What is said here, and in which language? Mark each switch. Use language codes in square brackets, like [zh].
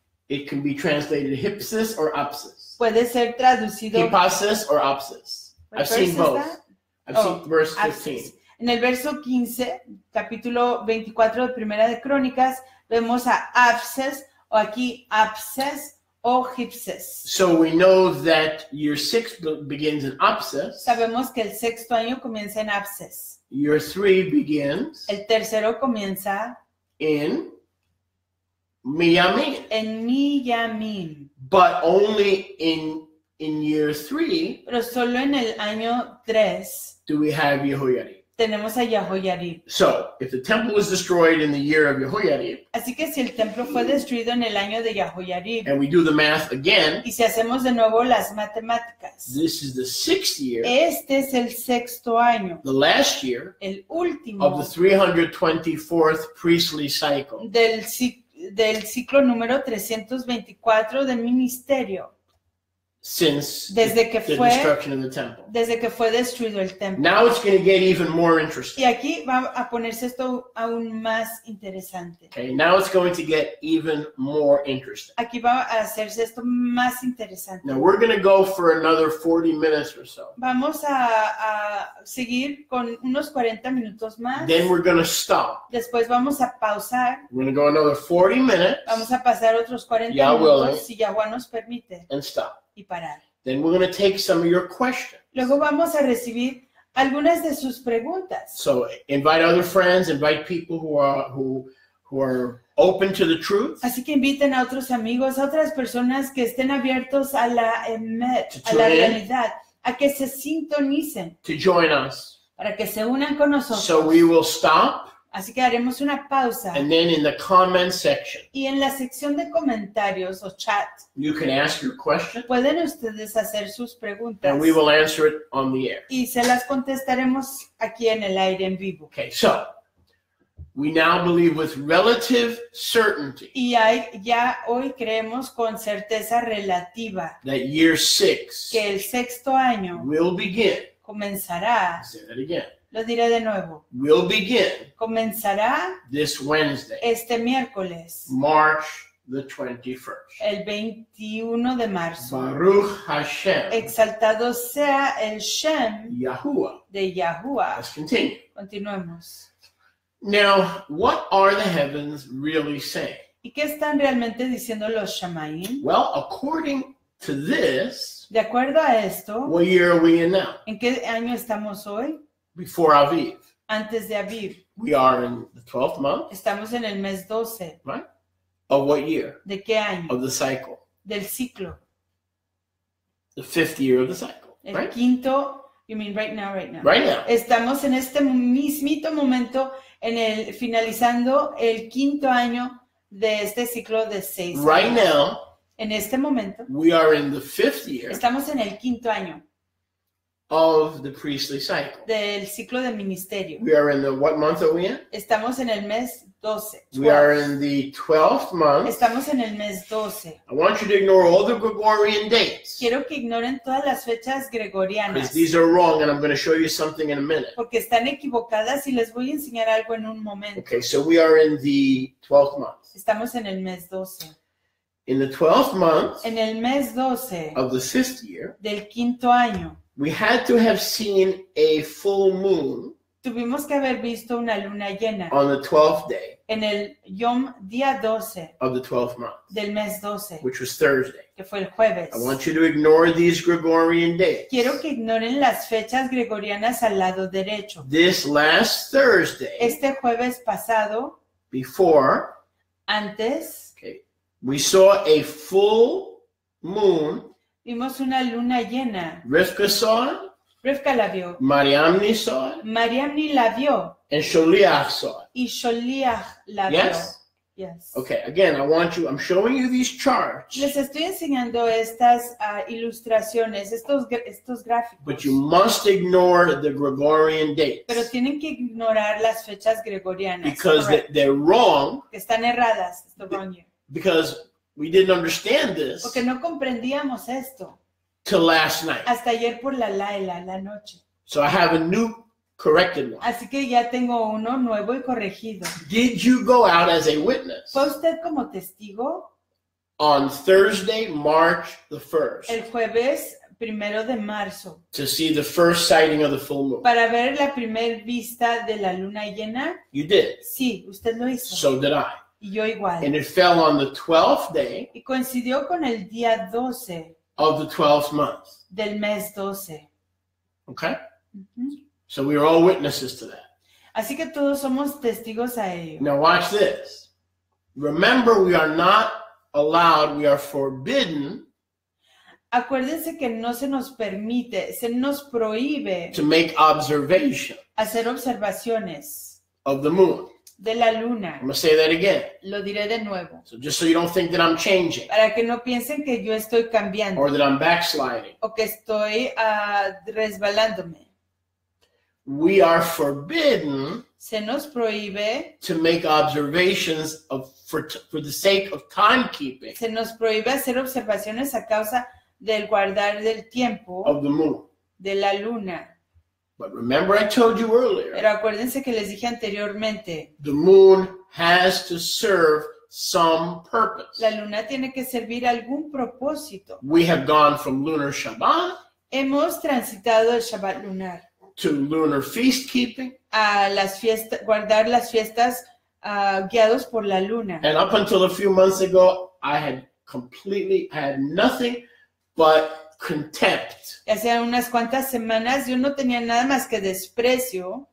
[en] it can be translated Hipsis or Apsis. [es] puede ser traducido. [en] Hippasis or Apsis. What I've verse seen is both. that? I've Oh, seen verse Apses. 15. [es] En el verso 15, capítulo 24 de Primera de Crónicas, vemos a Apses, o aquí Apses o Hipses. [en] So we know that year 6 begins in Apsis. [es] Sabemos que el sexto año comienza en Apses. [en] Year 3 begins [es] El tercero comienza [en] in Miyamin. [es] en Miyamim. [en] But only in year 3 [es] Pero solo en el año 3 [en] do we have Yehoiarib. [es] tenemos a Yahoyarib. [en] So, if the temple was destroyed in the year of Yehoiarib, [es] Así que si el templo fue destruido en el año de Yahoyarib, [en] and we do the math again, [es] y si hacemos de nuevo las matemáticas, [en] this is the 6th year, [es] este es el sexto año, [en] the last year [es] el último [en] of the 324th priestly cycle. [es] del ciclo número 324 del ministerio, [en] Since [es] Desde que [en] the [es] fue- [en] destruction of the temple. [es] desde que fue destruido el templo. [en] Now it's going to get even more interesting. [es] Y aquí va a ponerse esto aún más interesante. [en] Okay, now it's going to get even more interesting. [es] Aquí va a hacerse esto más interesante. [en] Now we're going to go for another 40 minutes or so. [es] Vamos a seguir con unos 40 minutos más. [en] Then we're going to stop. [es] Después vamos a pausar. [en] We're going to go another 40 minutes [es] Vamos a pasar otros 40 [en] Ya, [es] minutos, [en] willing. [es] si Yahweh nos permite, [en] and stop. [es] y parar. [en] Then we're going to take some of your questions. [es] Luego vamos a recibir algunas de sus preguntas. [en] So invite other friends, invite people who are open to the truth, [es] Así que inviten a otros amigos, a otras personas que estén abiertos a la emet, a la [en] tune in. [es] realidad, a que se sintonicen, [en] to join us. [es] para que se unan con nosotros. [en] So we will stop, [es] Así que haremos una pausa. [en] and then in the comment section, [es] Y en la sección de comentarios o chat, [en] you can ask your question, [es] pueden ustedes hacer sus preguntas. [en] and we will answer it on the air. [es] Y se las contestaremos aquí en el aire en vivo. [en] Okay, so we now believe with relative certainty [es] Y ya hoy creemos con certeza relativa [en] that year 6 [es] que el sexto año [en] will begin. [es] comenzará, [en] I'll say that again. [es] lo diré de nuevo, [en] Will begin [es] comenzará [en] this Wednesday, [es] este miércoles, [en] March the 21st. [es] el 21 de marzo. [en] Baruch Hashem, [es] Exaltado sea el Shem [en] Yahuwah. [es] de Yahuwah. [en] Let's continue. [es] Continuemos. [en] Now, what are the heavens really saying? [es] ¿Y qué están realmente diciendo los Shamayim? [en] Well, according to this, [es] De acuerdo a esto, [en] what year are we in now? [es] ¿en qué año estamos hoy? [en] Before Aviv. [es] Antes de Aviv. [en] We are in the 12th month, [es] Estamos en el mes 12. [en] right? Of what year? [es] ¿De qué año? [en] Of the cycle. [es] Del ciclo. [en] The 5th year of the cycle, [es] El [en] right? quinto, you mean right now. Right now. [es] Estamos en este mismito momento, finalizando el quinto año de este ciclo de 6 años. [en] Right now, [es] En este momento, [en] we are in the 5th year [es] estamos en el quinto año [en] of the priestly cycle. [es] del ciclo de ministerio. [en] We are in the, what month are we in? [es] Estamos en el mes 12. [en] We are [es] 12. [en] in the 12th month. [es] Estamos en el mes 12. [en] I want you to ignore all the Gregorian dates, [es] Quiero que ignoren todas las fechas [en] because [es] gregorianas, [en] these are wrong, and I'm going to show you something in a minute. [es] porque están equivocadas y les voy a enseñar algo en un momento. [en] Okay, so we are in the 12th month. [es] Estamos en el mes 12. [en] In the 12th month [es] En el mes 12 [en] of the 5th year, [es] del quinto año, [en] we had to have seen a full moon [es] tuvimos que haber visto una luna llena [en] on the 12th day [es] en el día 12 [en] of the 12th month, [es] del mes 12, [en] which was Thursday. [es] que fue el jueves. [en] I want you to ignore these Gregorian dates. [es] Quiero que ignoren las fechas gregorianas al lado derecho. [en] This last Thursday, [es] Este jueves pasado, [en] before, [es] antes, [en] we saw a full moon. [es] vimos una luna llena. [en] Rivka saw it, [es] Rivka la vio, [en] Mariamni saw it, [es] Mariamni la vio [en] and Sholiach saw it. [es] y Sholiach la vio. [en] Yes? Yes. Okay, again, I'm showing you these charts, [es] Les estoy enseñando estas ilustraciones, estos gráficos. [en] but you must ignore the Gregorian dates, [es] Pero tienen que ignorar las fechas gregorianas. [en] because Correct. they're wrong, [es] Que están erradas. [en] It's the wrong year. because we didn't understand this [es] Porque no comprendíamos esto [en] till last night. [es] hasta ayer por la noche. [en] So I have a new corrected one. [es] Así que ya tengo uno nuevo y corregido. [en] Did you go out as a witness [es] ¿Fue usted como testigo [en] on Thursday, March the 1st, [es] el jueves 1 de marzo [en] to see the first sighting of the full moon? [es] para ver la primer vista de la luna llena? [en] You did. [es] Sí, usted lo hizo. [en] So did I. [es] Y yo igual. [en] And it fell on the 12th day [es] Y coincidió con el día 12 [en] of the 12th month. [es] del mes 12. [en] Okay? Ujú. So we are all witnesses to that. [es] Así que todos somos testigos a ello. [en] Now watch this. Remember, we are not allowed, we are forbidden [es] Acuérdense que no se nos permite, se nos prohíbe [en] to make observation [es] hacer observaciones [en] of the moon. [es] de la luna. [en] I'm going to say that again. [es] Lo diré de nuevo, [en] So just so you don't think that I'm changing [es] para que no piensen que yo estoy cambiando [en] or that I'm backsliding. [es] o que estoy resbalándome. [en] We are forbidden [es] Se nos prohíbe, [en] to make observations for the sake of timekeeping [es] se nos prohíbe hacer observaciones a causa del guardar del tiempo [en] of the moon. [es] de la luna. [en] But remember, I told you earlier, [es] Pero acuérdense que les dije anteriormente, [en] the moon has to serve some purpose. [es] la luna tiene que servir algún propósito. [en] We have gone from lunar Shabbat [es] Hemos transitado el Shabbat lunar [en] to lunar feast keeping, [es] a las fiestas, guardar las fiestas guiados por la luna. [en] and up until a few months ago, I had nothing but contempt [es] Hace unas cuantas semanas yo no tenía nada más que desprecio